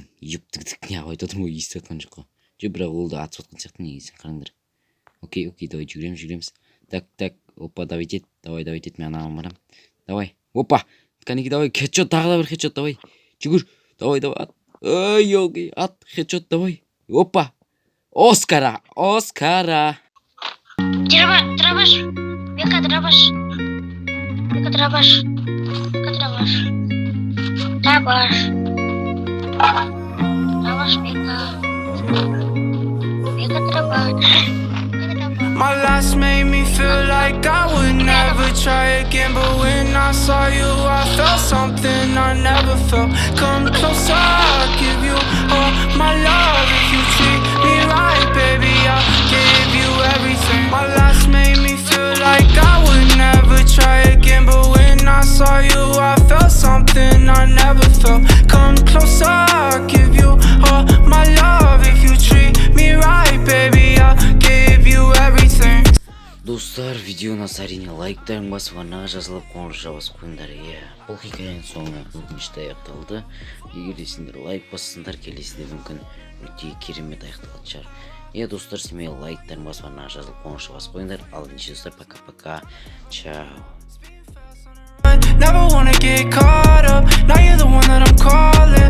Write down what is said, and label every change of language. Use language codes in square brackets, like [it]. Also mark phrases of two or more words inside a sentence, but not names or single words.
[kk] Ептік не айтып отырмын ғой, естіп жатқан жоқ қой. Бірақ ол да атып жатқан сияқты, негізі қараңдар. Окей, давай жүгіреміз. Так, опа, давай ет, мен анаған барам. Давай, опа, кәнеки давай, хедшот, тағы да бір хедшот, давай. Жүгір, давай, ат. Ой, ат, хедшот, давай. Опа, Оскара. Дробаш. Века дробаш. Дробаш, Века дробаш. [en] My last made me feel like I would never try again, but when I saw you, I felt something I never felt. Come closer, I'll give you all my love. If you treat me right, baby, I'll give you everything. My last made me feel like I would never try again, but when I saw you, I felt something I never felt. Come closer, I'll give you all my love. If you treat me right, baby, I'll give you everything. [kk] Достар, видеоны әрине лайктарын басып, арнаға жазылып, қоңырауға басып қойыңдар. Бұл хикаяның соңына өкінішті аяқталды. Егер сендер лайк бассаңдар, келесіде мүмкін өте керемет аяқталатын шығар. Достар, сендер лайктарын басып, арнаға жазылып, қоңырауға басып қойыңдар. Ал ендеше достар, пока. Чао. [en] Never wanna get caught up. Now you're the one that I'm caught